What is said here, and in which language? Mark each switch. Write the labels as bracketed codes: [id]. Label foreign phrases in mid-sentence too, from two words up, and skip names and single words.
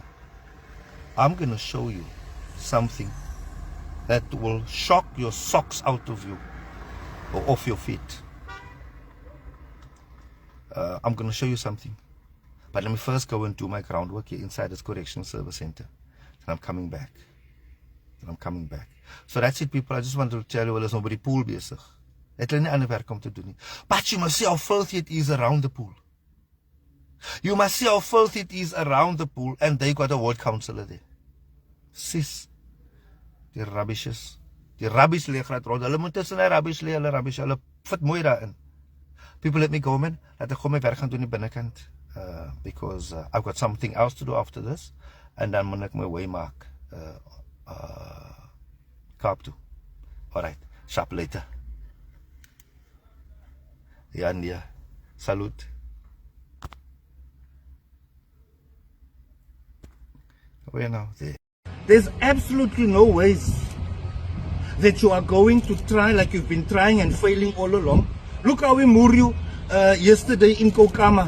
[en] I'm going to show you something that will shock your socks out of you or off your feet. I'm going to show you something. But let me first go and do my groundwork here inside this Correctional Service Center. And I'm coming back. So that's it, people. I just wanted to tell you, well, there's nobody pool bezig. [af] Het hulle nie ander werk om te doen nie. [en] But you must see how filthy it is around the pool. You must see how filthy it is around the pool, and they got a ward councillor there. [af] Sis, die rubbishes. Die rubbish leeg laat rond. Hulle moet tussen die rubbish leeg, hulle fit mooi daarin. [en] People, let me go, man. [af] Laat ek gou my werk gaan doen in die binnekant. [en] Because I've got something else to do after this. [af] And dan moet ek my way maak. Kaap toe. [en] Alright, sharp later. [af] Ja, nee. [en] Salute. Where now? There. There's absolutely no ways that you are going to try like you've been trying and failing all along. Look how we moved you yesterday in Kokama.